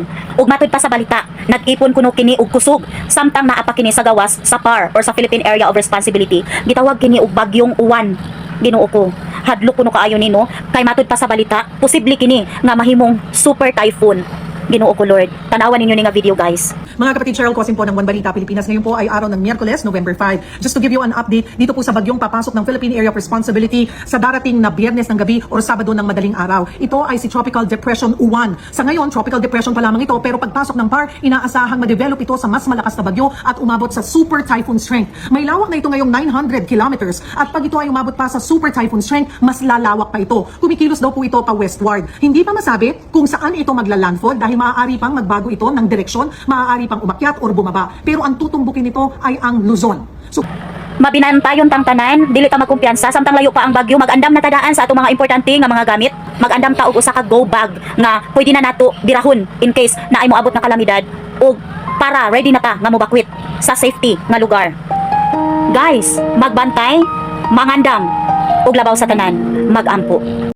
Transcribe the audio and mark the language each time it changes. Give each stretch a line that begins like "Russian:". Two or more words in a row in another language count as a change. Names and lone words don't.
Cebuano: Ug matud pa sa balita, nag-ipon kuno kini og kusog samtang naa pa kini sa gawas sa PAR or sa Philippine Area of Responsibility. Gitawag kini og bagyong Uwan. Ginoo ko, hadlok kuno kaayo ni no. Kay matud pa sa balita, posible kini nga mahimong super typhoon. Ginoo ko Lord. Tanawan ninyo ni nga video guys.
Filipino: Mga kapatid, Cheryl Cosin po ng One Balita Pilipinas. Ngayon po ay araw ng Miyerkules, November 5.
English: Just to give you an update,
Filipino: dito po sa bagyong papasok ng Philippine Area of Responsibility sa darating na Biyernes ng gabi o Sabado ng madaling araw. Ito ay si Tropical Depression Uwan. Sa ngayon, Tropical Depression pa lamang ito, pero pagpasok ng PAR, inaasahang ma-develop ito sa mas malakas na bagyo at umabot sa
English: super typhoon strength.
Filipino: May lawak na ito ngayong 900 kilometers at pag ito ay umabot pa sa
English: super typhoon strength,
Filipino: mas lalawak pa ito. Kumikilos daw po ito pa westward. Hindi pa masabi kung saan ito magla-landfall dahil maaari pang magbago ito ng direksyon, maaari pang umakyat or bumaba. Pero ang tutumbukin nito ay ang Luzon. So,
Cebuano: Mabinantayon tang tanan, dili ta magkumpiyansa samtang layo pa ang bagyo, mag-andam na tadaan sa atong mga importante nga mga gamit. Mag-andam ta og usa ka
English: go bag
Cebuano: nga pwede na nato birahon
English: in case
Cebuano: na ay moabot na kalamidad ug para ready na ta nga mobakwit sa safety nga lugar. Guys, magbantay, mangandam ug labaw sa tanan, magampo.